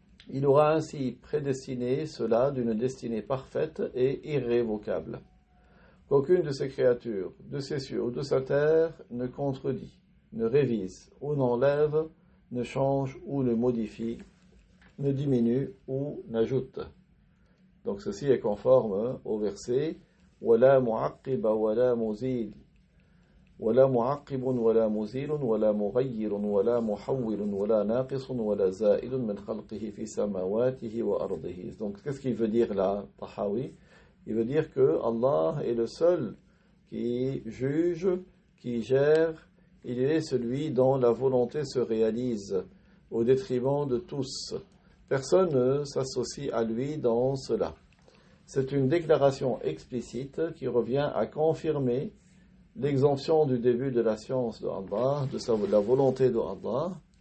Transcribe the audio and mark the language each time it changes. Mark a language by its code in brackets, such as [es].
[fr] Il aura ainsi prédestiné cela d'une destinée parfaite et irrévocable, qu'aucune de ces créatures, de ses cieux ou de sa terre, ne contredit, ne révise ou n'enlève, ne change ou ne modifie, ne diminue ou n'ajoute. Donc ceci est conforme au verset [ar] وَلَا مُعَقِّبَ وَلَا مُزِيلٌ ولا معقب ولا مزيل ولا مغير ولا محول ولا ناقص ولا زائد من خلقه في سماواته وأرضه. [fr] Donc qu'est-ce qu'il veut dire là, Tahawi? Il veut dire que Allah est le seul qui juge, qui gère, il est celui dont la volonté se réalise au détriment de tous. Personne ne s'associe à lui dans cela. C'est une déclaration explicite qui revient à confirmer l'exemption du début de la science de Allah, de la volonté de Allah.